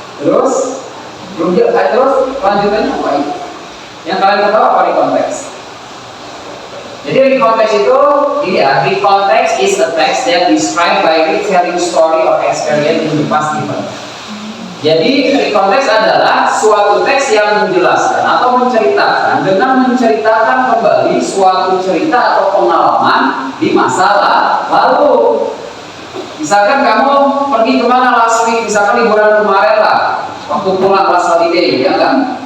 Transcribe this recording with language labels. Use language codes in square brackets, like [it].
[id] Terus lanjutannya apa itu? Yang kalian tahu apa recount text? Jadi recount text itu, ini ya, [en] recount text is a text that described by retelling story or experience in the past event. [id] Jadi recount text adalah suatu teks yang menjelaskan atau menceritakan dengan menceritakan kembali suatu cerita atau pengalaman di masa lalu. Misalkan kamu pergi kemana [en] last week, [id] misalkan liburan kemarin lah, waktu pulang [en] last holiday, [id] ya kan?